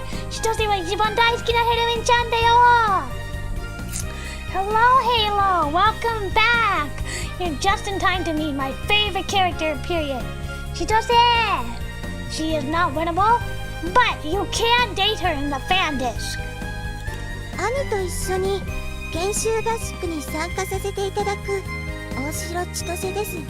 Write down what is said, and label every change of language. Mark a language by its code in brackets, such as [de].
[ja] Chitose は一番大好きなヘロインちゃんだよ! [en] Hello, Halo! Welcome back! You're just in time to meet my favorite character, period. Chitose! She is not winnable, but you can date her in the fan disc. [ja] 兄と一緒に研修合宿に参加させていただく大城千歳です。